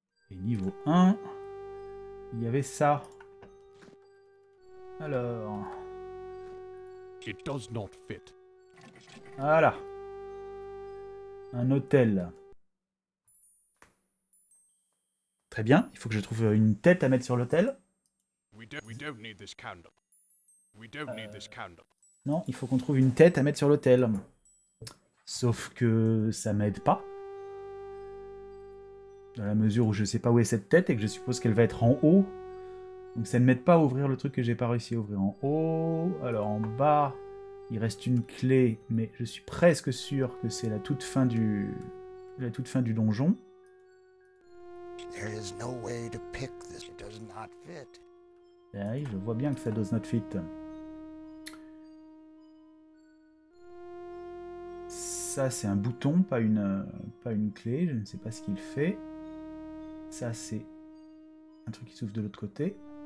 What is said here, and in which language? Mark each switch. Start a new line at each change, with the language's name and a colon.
French: Et niveau 1, il y avait ça. Alors...
English: It does not fit.
French: Voilà. Un hôtel. Très bien. Il faut que je trouve une tête à mettre sur l'hôtel.
English: We don't need this candle. We don't need this candle.
French: Non, il faut qu'on trouve une tête à mettre sur l'hôtel. Sauf que ça m'aide pas. Dans la mesure où je sais pas où est cette tête et que je suppose qu'elle va être en haut. Donc ça ne m'aide pas à ouvrir le truc que j'ai pas réussi à ouvrir en haut. Alors en bas, il reste une clé, mais je suis presque sûr que c'est la toute fin du donjon.
English: There is no way to pick this. It does not fit.
French: Ah oui, je vois bien que ça
English: does not fit.
French: Ça, c'est un bouton, pas une clé. Je ne sais pas ce qu'il fait. Ça, c'est un truc qui s'ouvre de l'autre côté.